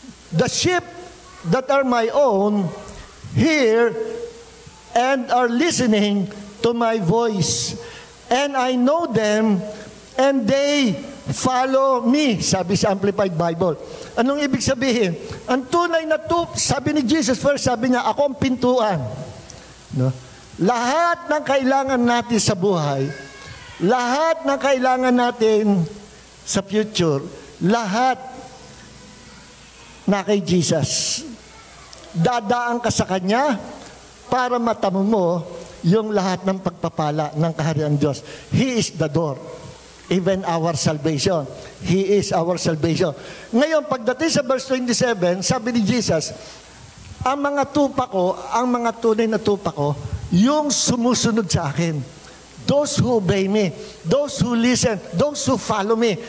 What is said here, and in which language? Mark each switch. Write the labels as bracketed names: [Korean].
[English] The sheep that are my own hear and are listening to my voice. And I know them and they follow me, [Filipino] sabi sa [English] Amplified Bible. [Filipino] Anong ibig sabihin? Ang tunay na sabi ni Jesus first, sabi niya, ako ang pintuan. Lahat ng kailangan natin sa buhay, lahat ng kailangan natin sa future, lahat na kay Jesus. Dadaan ka sa Kanya para matamo mo yung lahat ng pagpapala ng kaharian Diyos. [English] He is the door. Even our salvation. He is our salvation. [Filipino] Ngayon, pagdating sa verse 27, sabi ni Jesus, ang mga tupa ko, ang mga tunay na tupa ko, yung sumusunod sa akin. [English] Those who obey me, those who listen, those who follow me.